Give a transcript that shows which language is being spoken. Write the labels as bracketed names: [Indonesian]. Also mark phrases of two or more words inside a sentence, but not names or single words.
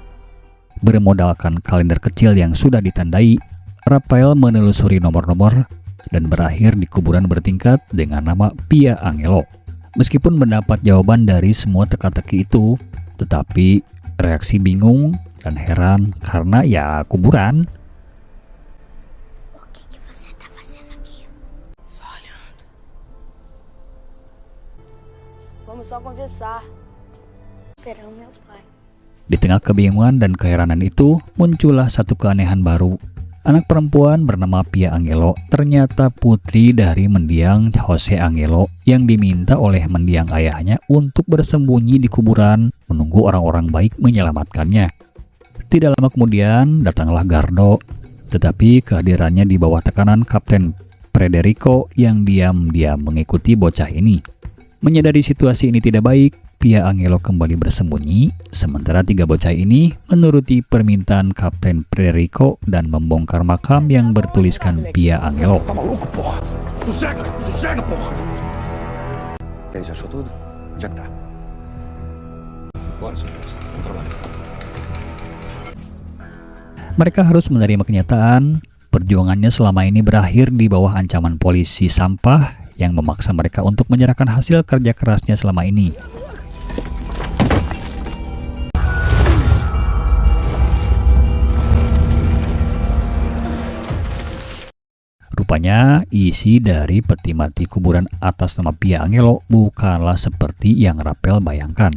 [Indonesian] Bermodalkan kalender kecil yang sudah ditandai, Rafael menelusuri nomor-nomor dan berakhir di kuburan bertingkat dengan nama Pia Angelo. Meskipun mendapat jawaban dari semua teka-teki itu, tetapi reaksi bingung dan heran karena ya kuburan. [Portuguese] Vamos só conversar. [Indonesian] Di tengah kebingungan dan keheranan itu, muncullah satu keanehan baru. Anak perempuan bernama Pia Angelo ternyata putri dari mendiang Jose Angelo yang diminta oleh mendiang ayahnya untuk bersembunyi di kuburan menunggu orang-orang baik menyelamatkannya. Tidak lama kemudian datanglah Gardo, tetapi kehadirannya di bawah tekanan Kapten Federico yang diam-diam mengikuti bocah ini. Menyadari situasi ini tidak baik, Pia Angelo kembali bersembunyi, sementara 3 bocah ini menuruti permintaan Kapten Federico dan membongkar makam yang bertuliskan Pia Angelo. [Portuguese] E aí, já achou tudo? Onde é que tá? Bora, senhor. Vamos trabalhar. [Indonesian] Mereka harus menerima kenyataan, perjuangannya selama ini berakhir di bawah ancaman polisi sampah yang memaksa mereka untuk menyerahkan hasil kerja kerasnya selama ini. Rupanya, isi dari peti mati kuburan atas nama Pia Angelo bukanlah seperti yang Raphael bayangkan.